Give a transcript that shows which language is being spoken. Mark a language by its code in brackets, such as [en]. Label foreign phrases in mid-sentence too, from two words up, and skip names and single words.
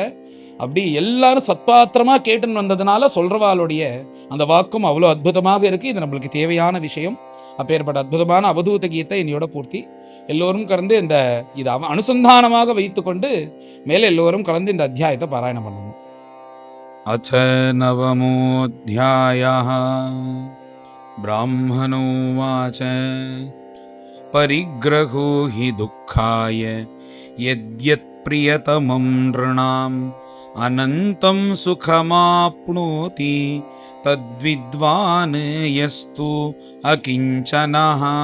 [ta] அப்படி எல்லாரும் சத்பாத்திரமாக கேட்டுன்னு வந்ததுனால சொல்கிறவாளுடைய அந்த வாக்கும் அவ்வளோ அற்புதமாக இருக்குது. இது நம்மளுக்கு தேவையான விஷயம். அப்பேற்பட்ட அற்புதமான அவதூத கீதை என்னையோட பூர்த்தி. எல்லோரும் கலந்து இதை அனுசந்தானமாக வைத்து கொண்டு மேலே எல்லோரும் கலந்து இந்த அத்தியாயத்தை பாராயணம் பண்ணணும். [sa] அச்ச நவமோऽध्यायः ब्राह्मणोवाच परिग्रहो हि दुःखाय यद्यत् प्रियतमं नृणाम् अनन्तं सुखमाप्नोति तद्विद्वान् यस्तु अकिञ्चनः